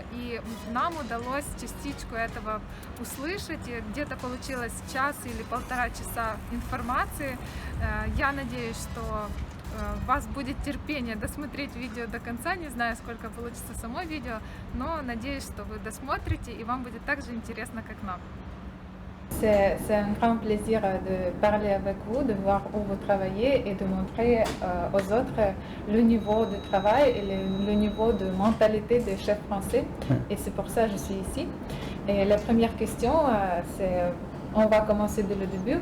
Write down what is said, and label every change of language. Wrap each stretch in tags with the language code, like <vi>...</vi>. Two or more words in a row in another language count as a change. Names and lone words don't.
<ru>И нам удалось частичку этого услышать. И где-то получилось час или полтора часа информации. Я надеюсь, что у вас будет терпение досмотреть видео до конца. Не знаю, сколько получится само видео, но надеюсь, что вы досмотрите и вам будет так же интересно, как нам.</ru> <fr>C'est un grand plaisir de parler avec vous, de voir où vous travaillez et de montrer aux autres le niveau de travail et le niveau de mentalité des chefs français. Et c'est pour ça que je suis ici. Et la première question, c'est, on va commencer dès le début.</fr>